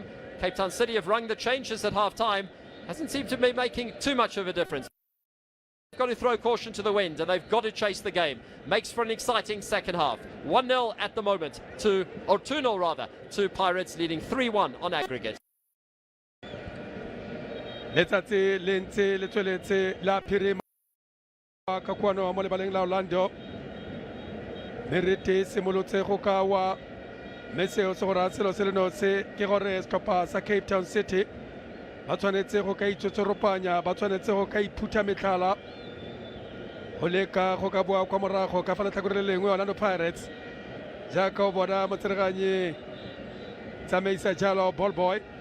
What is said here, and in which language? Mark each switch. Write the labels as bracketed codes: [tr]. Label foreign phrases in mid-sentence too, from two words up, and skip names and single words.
[en] Cape Town City have rung the changes at half-time. Hasn't seemed to be making too much of a difference. They've got to throw caution to the wind, and they've got to chase the game. Makes for an exciting second half. 1-0 at the moment to, or 2-0 rather, to Pirates, leading 3-1 on aggregate. [tn] letsatsi le ntse le tsweletse la phirima ka kwano mo lebaleng la Orlando merete simolotse go ka wa meseo se gore selo se leno se ke gore setlhopha sa Cape Town City ba tshwanetse go ka itsotsoropanya ba tshwanetse go ka iphutha metlhala go leka go ka boa kwa morago ka fa letlhakore le lengwe Orlando Pirates jaaka o bona motsereganyi tsamaisa jalo [en] ball boy